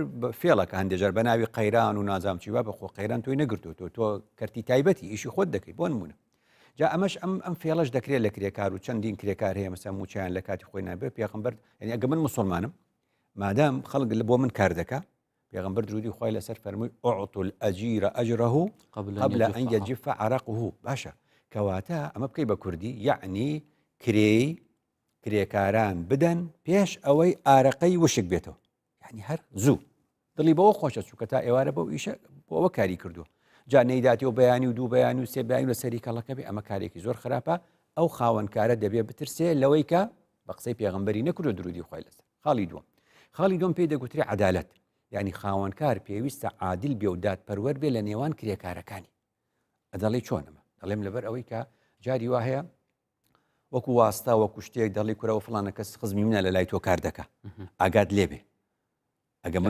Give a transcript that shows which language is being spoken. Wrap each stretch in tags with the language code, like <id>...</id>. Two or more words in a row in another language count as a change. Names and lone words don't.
<ckb>فێڵەکە هەندێجار بە ناوی قەیران و نازام چی با بەخۆ قەیران تۆی نەگرتو تۆ کەرتی تایبەتی ئیشی خۆت دەکەی بۆ نمونە جا ئەمەش ئەم فێڵەش دەکرێت لە کرێکار و چەندین کرێکار هەیە مەسا موچیان لە کاتی خۆی نابێت پێغەمبەر یعنی ئەگە من مسلمانم مادام خەڵک بۆ من کار دەکا پێغەمبەر درودی خوای لەسەر فەرمووی</ckb> <ar>ئوعطوا الأجير أجره قبل أن يجف عرقه</ar> <ckb>باشە کەواتە ئەمە بکەی بە کوردی یعنی کرێکاران بدەن پێش ئەوەی ئارەقەی وشک بێتەوە یعنی هەر زوو دڵی بەوە خۆشە چووکە تا ئێوارە بەو ئیشە بۆ ئەوە کاری کردووە جا نەیداتیەوە بەیانی و دوو بەیانی و سێ بەیانی لە سەری کەڵەکە بێ ئەمە کارێکی زۆر خراپە ئەو خاوەنکارە دەبێت بترسێ لەوەی کە بە قسەی پێغەمبەری نەکردو درودی خوای لەسەر خاڵی دووەم پێی دەگوترێ عەدالەت یعنی خاوەنکار پێویستە عادل بێ و دادپەروەر بێ لە نێوان کرێکارەکانی ئەدەڵی چۆنەمە دەڵێم لەبەر ئەوەی کە جاری وا هەیە وەکو واستا وەکو شتێک دەڵی کورەوە فڵانە کەس خزمی منە لە لای تۆ کار دەکا ئاگات لێبێ ئەگە من</ckb>